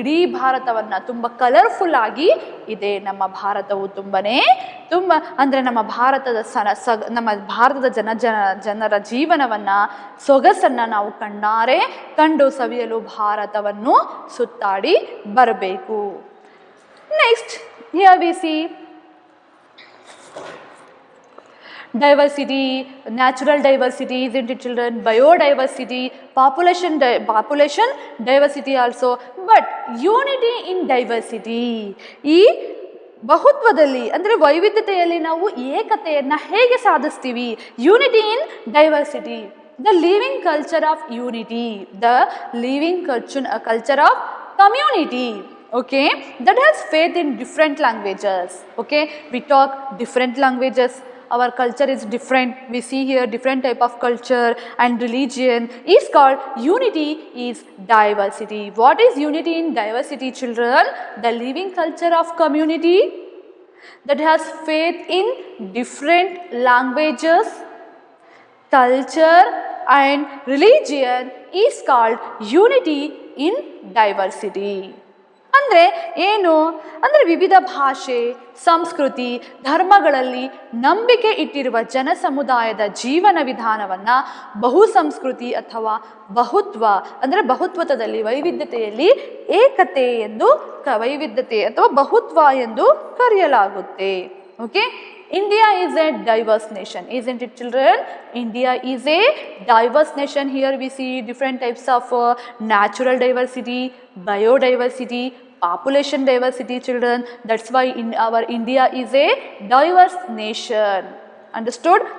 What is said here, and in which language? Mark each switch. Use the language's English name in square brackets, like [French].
[Kannada] ಇಡೀ ಭಾರತವನ್ನು ತುಂಬ ಕಲರ್ಫುಲ್ ಆಗಿ ಇದೆ ನಮ್ಮ ಭಾರತವು. ತುಂಬ ಅಂದರೆ ನಮ್ಮ ಭಾರತದ ಜನರ ಜೀವನವನ್ನು, ಸೊಗಸನ್ನು ನಾವು ಕಣ್ಣಾರೆ ಕಂಡು ಸವಿಯಲು ಭಾರತವನ್ನು ಸುತ್ತಾಡಿ ಬರಬೇಕು. [English] Next here we see diversity, natural diversity, isn't it children? Biodiversity, population diversity also, but unity in diversity. [Kannada] ಈ ಬಹುತ್ವದಲ್ಲಿ ಅಂದರೆ ವೈವಿಧ್ಯತೆಯಲ್ಲಿ ನಾವು ಏಕತೆಯನ್ನು ಹೇಗೆ ಸಾಧಿಸ್ತೀವಿ? [English] Unity in diversity, the living culture of unity, the living culture of community. Okay, that has faith in different languages. Okay, we talk different languages. Our culture is different. We see here different type of culture and religion is called unity is diversity. What is unity in diversity, children? The living culture of community that has faith in different languages, culture and religion is called unity in diversity. [Kannada] ಅಂದರೆ ಏನು ಅಂದರೆ ವಿವಿಧ ಭಾಷೆ, ಸಂಸ್ಕೃತಿ, ಧರ್ಮಗಳಲ್ಲಿ ನಂಬಿಕೆ ಇಟ್ಟಿರುವ ಜನ ಸಮುದಾಯದ ಜೀವನ ವಿಧಾನವನ್ನು ಬಹುಸಂಸ್ಕೃತಿ ಅಥವಾ ಬಹುತ್ವ ಅಂದರೆ ಬಹುತ್ವದಲ್ಲಿ ವೈವಿಧ್ಯತೆಯಲ್ಲಿ ಏಕತೆ ಎಂದು ವೈವಿಧ್ಯತೆ ಅಥವಾ ಬಹುತ್ವ ಎಂದು ಕರೆಯಲಾಗುತ್ತೆ. [English] Okay, India is a diverse nation, isn't it children? India is a diverse nation. Here we see different types of natural diversity, biodiversity, population diversity, children. That's why our India is a diverse nation. Understood?